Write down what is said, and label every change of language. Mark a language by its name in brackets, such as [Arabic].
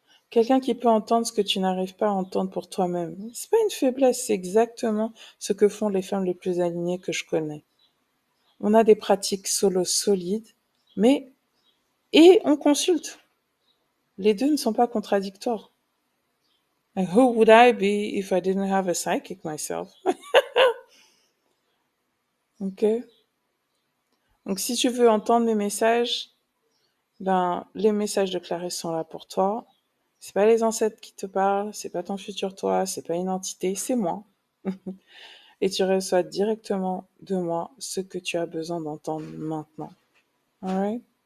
[French] Quelqu'un qui peut entendre ce que tu n'arrives pas à entendre pour toi-même. C'est pas une faiblesse, c'est exactement ce que font les femmes les plus alignées que je connais. On a des pratiques solo solides, mais, et on consulte. Les deux ne sont pas contradictoires. [English] And who would I be if I didn't have a psychic myself? Ok? [French] Donc, si tu veux entendre mes messages, ben, les messages de Clarisse sont là pour toi. C'est pas les ancêtres qui te parlent, c'est pas ton futur toi, c'est pas une entité, c'est moi. Et tu reçois directement de moi ce que tu as besoin d'entendre maintenant. [English] Alright?